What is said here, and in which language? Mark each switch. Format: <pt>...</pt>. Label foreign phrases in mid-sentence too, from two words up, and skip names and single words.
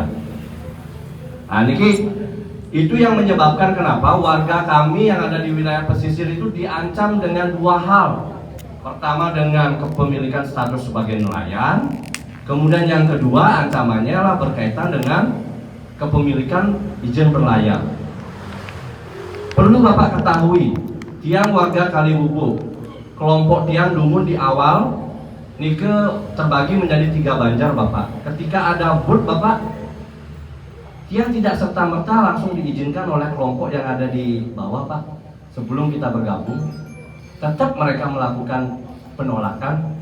<id>Nah niki itu yang menyebabkan kenapa warga kami yang ada di wilayah pesisir itu diancam dengan 2 hal. Pertama dengan kepemilikan status sebagai nelayan. Kemudian yang kedua ancamannya adalah berkaitan dengan kepemilikan izin berlayar. Perlu Bapak ketahui, tiang warga Kali Bubuk, kelompok tiang Dumun di awal nike terbagi menjadi 3 banjar Bapak. Ketika ada boat Bapak, tiang tidak serta-merta langsung diizinkan oleh kelompok yang ada di bawah Pak. Sebelum kita bergabung, tetap mereka melakukan penolakan.</id>